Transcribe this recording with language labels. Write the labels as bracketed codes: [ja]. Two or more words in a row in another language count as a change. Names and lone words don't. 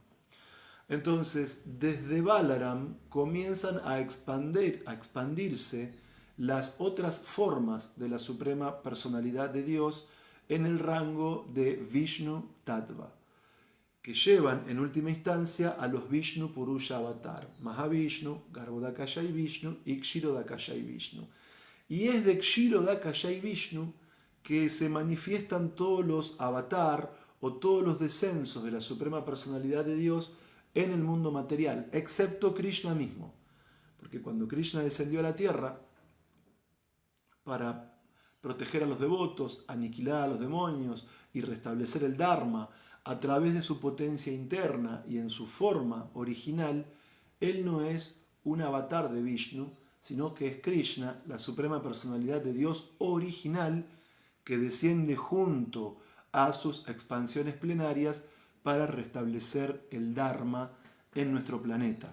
[es] Entonces, desde Balaram comienzan a expandirse las otras formas de la suprema personalidad de Dios en el rango de Vishnu Tattva, que llevan en última instancia a los Vishnu Purusha Avatar, Mahavishnu, Garbhodakashai Vishnu y Kshirodakashai Vishnu. Y es de Kshirodakashai Vishnu que se manifiestan todos los avatar o todos los descensos de la suprema personalidad de Dios en el mundo material, excepto Krishna mismo. Porque cuando Krishna descendió a la tierra para proteger a los devotos, aniquilar a los demonios y restablecer el Dharma a través de su potencia interna y en su forma original, él no es un avatar de Vishnu, sino que es Krishna, la suprema personalidad de Dios original, que desciende junto a sus expansiones plenarias para restablecer el Dharma en nuestro planeta.